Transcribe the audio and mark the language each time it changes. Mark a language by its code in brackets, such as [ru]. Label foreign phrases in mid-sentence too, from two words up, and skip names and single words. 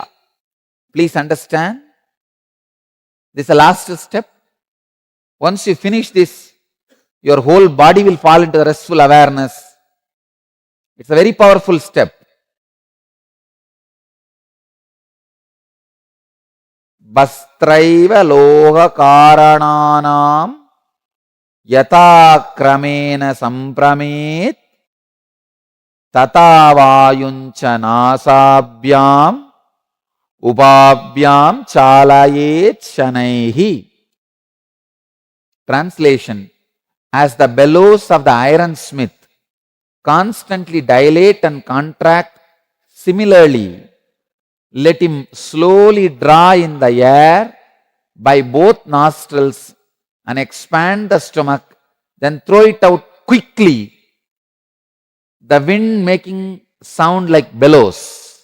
[en] Please understand, this is the last step. Once you finish this, your whole body will fall into the restful awareness. It's a very powerful step. [sa] Bastraiva loha karananam yata kramena sampramet tata vayuncha nasabhyam ubabhyam chalayet shanaihi. [en] Translation: as the bellows of the ironsmith constantly dilate and contract, similarly, let him slowly draw in the air by both nostrils and expand the stomach, then throw it out quickly, the wind making sound like bellows.